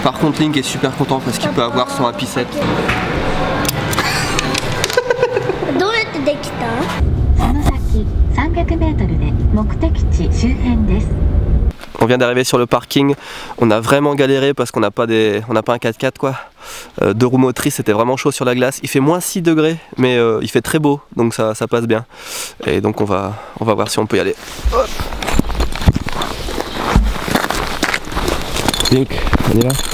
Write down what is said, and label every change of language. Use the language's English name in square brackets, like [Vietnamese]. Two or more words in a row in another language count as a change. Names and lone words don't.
[French] Par contre Link est super content parce qu'il peut avoir son Happy Set. [Japanese] どうやってできた？その先300メートルで目的地周辺です。 [French] On vient d'arriver sur le parking, on a vraiment galéré parce qu'on n'a pas, un 4x4 quoi. 2 roues motrices, c'était vraiment chaud sur la glace. Il fait moins 6 degrés, mais il fait très beau, donc ça passe bien. Et donc on va voir si on peut y aller. Hop. Link, on y va.